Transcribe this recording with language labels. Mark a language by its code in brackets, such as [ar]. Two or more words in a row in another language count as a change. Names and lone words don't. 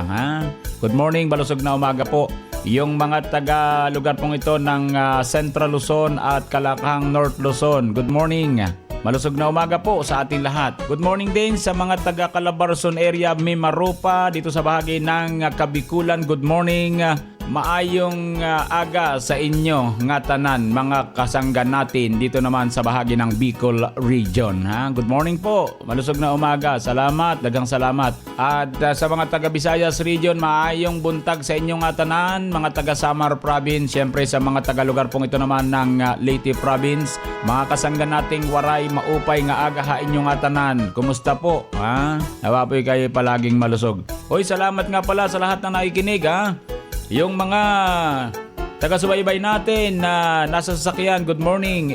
[en] Good morning, [tl] malusog na umaga po. Yung mga taga lugar pong ito ng Central Luzon at Kalakang North Luzon, [en] good morning. [tl] Malusog na umaga po sa ating lahat. [en] Good morning [tl] din sa mga taga Calabarzon area, Mimaropa, dito sa bahagi ng Kabikulan. [en] Good morning. [ceb] Maayong aga sa inyo nga tanan [tl] mga kasanggan natin dito naman sa bahagi ng Bicol Region. [en] Good morning [tl] po. Malusog na umaga. [ceb] Salamat, daghang salamat. [tl] At sa mga taga Visayas Region, [ceb] maayong buntag sa inyong nga tanan, [tl] mga taga Samar Province, syempre sa mga taga lugar pong ito naman ng Leyte Province, mga kasanggan nating waray [war] maupay nga aga ha inyong nga tanan. [tl] Kumusta po? Nawa po'y kayo palaging malusog. Hoy, salamat nga pala sa lahat na nakikinig. Yung mga taga-subaybay natin na nasa sasakyan, [en] good morning.